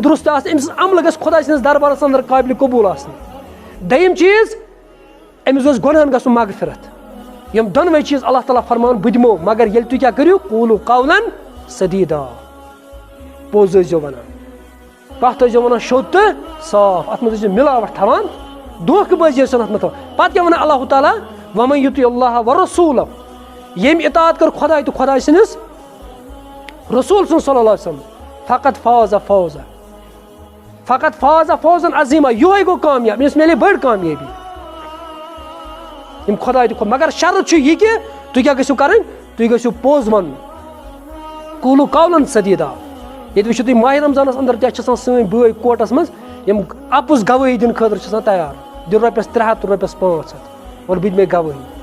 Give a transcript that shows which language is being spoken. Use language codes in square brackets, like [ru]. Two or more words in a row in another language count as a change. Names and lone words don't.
[ks] درست آسٕنۍ أمۍ سٕنٛز عملہٕ گژھِ خۄدا سٕنٛدِس دربارس اندر قٲبلِ قبوٗل آسٕنۍ دوٚیِم چیٖز أمِس گوٚژھ گۄنہن گژھُن مغفرت یِم دۄنوَے چیٖز اللہ تعالیٰ فرمان بہٕ دِمو مگر ییٚلہِ تُہۍ کیاہ کٔرِو [ar] قولوا قولا سدیدا [ks] پوٚز ٲسۍزیو ونان کتھ ٲسۍزیو ونان شوٚد تہٕ صاف اتھ منٛز ٲسۍزیو ملاوٹ تھاوان دھوکہٕ بٲزی ٲسِو اتھ منٛز تھاوان پتہٕ کیاہ ونان اللہ تعالیٰ [ar] ومن یُطع اللہ ورسوٗلہ [ks] ییٚمۍ اطاعت کٔر خۄداے تہٕ خۄداے سٕنٛدِس رسوٗل سٕنٛز [ar] صلی اللہ علیہ وسلم [ks] فقط [ar] فاز فوزا عظیما [ks] یہوے گوٚو کامیاب أمِس میلے بٔڑ کامیٲبی یِم خۄداے تہٕ مگر شرط چھُ یہِ کہِ تُہۍ کیاہ گٔژھِو کرٕنۍ تُہۍ گٔژھِو پوٚز ونُن [ar] قولوا قولا سدیدا [ks] ییٚتہِ وٕچھِو تُہۍ ماہ رمضانس اندر تہِ چھِ آسان سٲنۍ بٲے کوٹس منٛز یِم اپُز گوٲہی دِنہٕ خٲطرٕ چھِ آسان تیار دِ رۄپیس 300 تہٕ رۄپیس 500 اور بہٕ دِمے گوٲہی